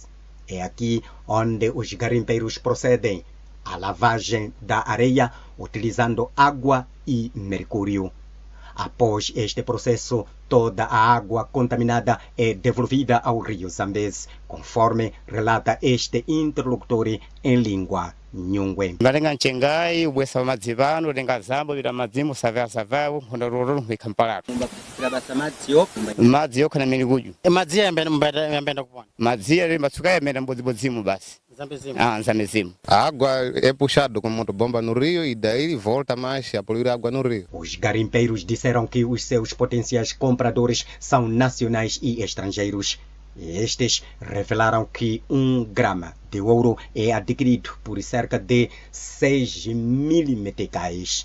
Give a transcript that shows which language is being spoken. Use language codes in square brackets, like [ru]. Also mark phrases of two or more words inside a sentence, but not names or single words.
[pt] É aqui onde os garimpeiros procedem à lavagem da areia utilizando água e mercúrio. Após este processo, toda a água contaminada é devolvida ao rio Zambeze, conforme relata este interlocutor em língua Nyungwe. [nyu] Malenga nchengai ubwesa madzivano lenga zambo bila madzimu savao honororo ikampala madzi yoka na meniguju Madzi yambenda kupona. madzi ali matsuka yamenda mbodzibodzimu basi Zambezimu. [pt] A água é puxada com motobomba no rio e daí volta mais a poluir a água no rio. Os garimpeiros disseram que os seus potenciais compradores são nacionais e estrangeiros. Estes revelaram que 1 grama de ouro é adquirido por cerca de 6.000 meticais.